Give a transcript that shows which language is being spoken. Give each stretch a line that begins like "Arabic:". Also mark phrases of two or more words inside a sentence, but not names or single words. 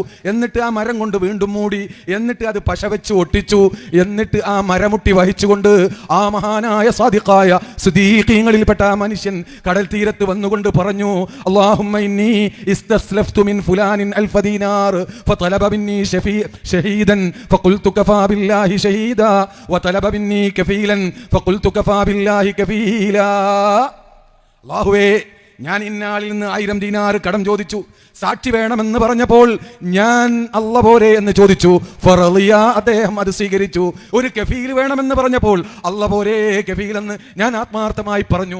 Malayalam: എന്നിട്ട് ആ മരം കൊണ്ട് വീണ്ടും മൂടി. എന്നിട്ട് അത് പശ വെച്ച് ഒട്ടിച്ചു. എന്നിട്ട് ആ മരമുട്ടി വഹിച്ചുകൊണ്ട് ആ മഹാനായ സാദിഖായ സിദ്ദീഖീങ്ങളിൽപ്പെട്ട ആ മനുഷ്യൻ കടൽ തീരത്ത് വന്നുകൊണ്ട് പറഞ്ഞു,
Arabic: اللهم إني استسلفت من فلان ألف دينار فطلب مني شهيدا فقلت كفى بالله شهيدا وطلب مني كفيلا فقلت كفى بالله كفيلا.
Malayalam: അല്ലാഹുവേ, ഞാൻ ഇന്നാളിൽ നിന്ന് 1000 ദീനാർ കടം ചോദിച്ചു. സാക്ഷി വേണമെന്ന് പറഞ്ഞപ്പോൾ ഞാൻ അല്ല പോരെ എന്ന് ചോദിച്ചു. ഫറളിയ, അദ്ദേഹം അത് സ്വീകരിച്ചു. ഒരു കഫീൽ വേണമെന്ന് പറഞ്ഞപ്പോൾ അല്ല പോരെ കഫീൽ എന്ന് ഞാൻ ആത്മാർത്ഥമായി പറഞ്ഞു.